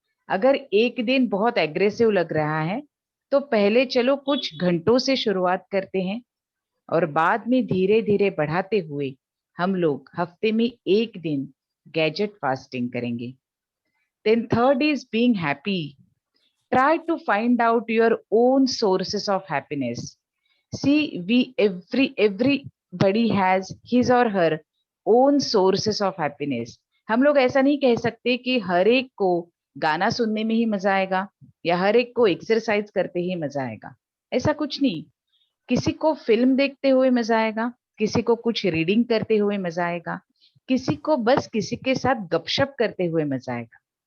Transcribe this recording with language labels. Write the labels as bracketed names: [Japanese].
[Hindi] अगर एक दिन बहुत एग्रेसिव लग रहा है तो पहले चलो कुछ घंटों से शुरुआत करते हैं और बाद में धीरे धीरे बढ़ाते हुए हम लोग हफ्ते में एक दिन गैजेट फास्टिंग करेंगे. [English] Then third is being happy. Try to find out your own sources of happiness. See, everybody has his or her own sources of happiness. [Hindi] हम लोग ऐसा नहीं कह सकते कि हर एक को गाना सुनने में ही मजा आएगा या हर एक को एक्सरसाइज करते ही मजा आएगा. ऐसा कुछ नहीं. किसी को फिल्म देखते हुए मजा आएगा, किसी को कुछ रीडिंग करते हुए मजा आएगा, किसी को बस किसी के साथ गपशप करते हुए मजा आएगा.